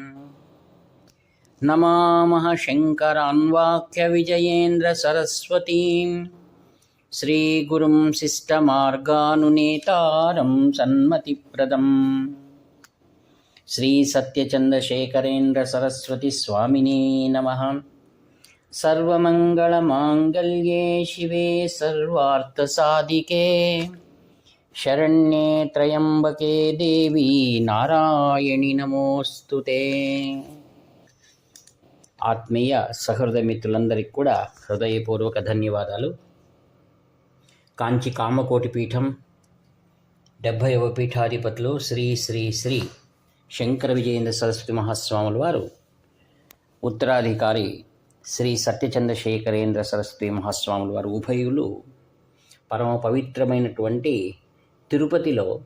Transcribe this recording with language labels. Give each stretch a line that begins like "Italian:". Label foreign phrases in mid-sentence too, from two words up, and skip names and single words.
Sanskrit: नमामः शङ्करान्वाख्यविजयेन्द्रसरस्वतीं श्रीगुरुं शिष्टमार्गानुनेतारं सन्मतिप्रदम् श्रीसत्यचन्द्रशेखरेन्द्रसरस्वतीस्वामिने नमः। सर्वमङ्गलमाङ्गल्ये शिवे सर्वार्थसाधिके शरण्ये त्र्यम्बके देवी नारायणि नमोस्तुते।
Telugu: ఆత్మీయ సహృదయ మిత్రులందరికీ కూడా హృదయపూర్వక ధన్యవాదాలు. కాంచి కామకోటి పీఠం 70వ పీఠాధిపతులు శ్రీ శ్రీ శ్రీ శంకర విజయేంద్ర సరస్వతి మహాస్వాముల వారు ఉత్తరాధికారి శ్రీ సత్యచంద్రశేఖరేంద్ర సరస్వతి మహాస్వాముల వారు ఉభయులు పరమ పవిత్రమైనటువంటి తిరుపతిలో